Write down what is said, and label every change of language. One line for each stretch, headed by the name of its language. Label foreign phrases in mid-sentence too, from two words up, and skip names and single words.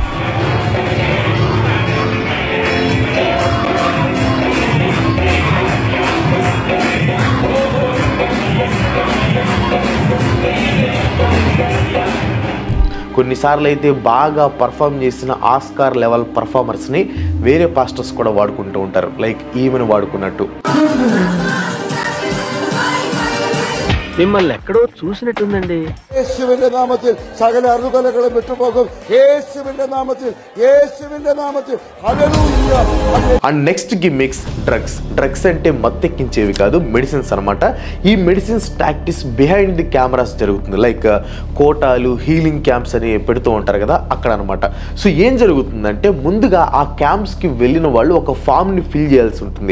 Telugu: కొన్నిసార్లు అయితే బాగా పర్ఫామ్ చేసిన
English: Oscar level performers
Telugu: వేరే పాస్టర్స్ కూడా వాడుకుంటూ ఉంటారు, లైక్ ఈమెను వాడుకున్నట్టు. మిమ్మల్ని ఎక్కడో చూసినట్టుందండి.
Malayalam: യേശുവിന്റെ നാമത്തിൽ സകല അറുകലകളും വിട്ടുപോകും. യേശുവിന്റെ നാമത്തിൽ, യേശുവിന്റെ നാമത്തിൽ. ഹല്ലേലൂയ.
English: and next gimmicks drugs
Telugu: అంటే మత్తెక్కించేవి కాదు, మెడిసిన్స్ అనమాట. ఈ
English: medicines practice behind the cameras
Telugu: జరుగుతుంది. లైక్ కోటాలు,
English: healing camps
Telugu: అని పెడుతూ ఉంటారు కదా, అక్కడ అనమాట. సో ఏం జరుగుతుందంటే ముందుగా ఆ క్యాంప్స్కి వెళ్ళిన వాళ్ళు ఒక ఫామ్ని ఫిల్ చేయాల్సి ఉంటుంది.